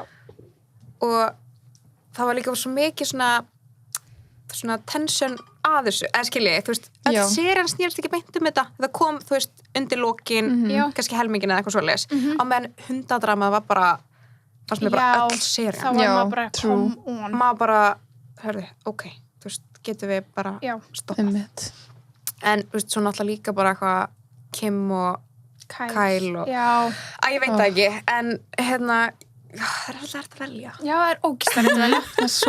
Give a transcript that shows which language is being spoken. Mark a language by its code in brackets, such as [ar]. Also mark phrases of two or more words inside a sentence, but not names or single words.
[is] Og það var líka svo mikið svona tension að þessu, eða skilji, þú veist, Já. serían snýrst ekki beint þetta, það kom, þú veist, undir lokin, kannski helmingin eða eitthvað svoleiðis, á meðan hundadramað var bara, fannst mér bara öll serían. þá var Já, maður bara [en] true. come on. [is] Maður bara, hörðu, ok, þú veist, getum við bara stoppað. En, þú veist, svo náttúrulega líka bara eitthvað Kim og Kyle og... Já. Ég veit það ekki, en hérna, það er alltaf hægt að velja. Já, það er ógeðslega að velja. Það er svo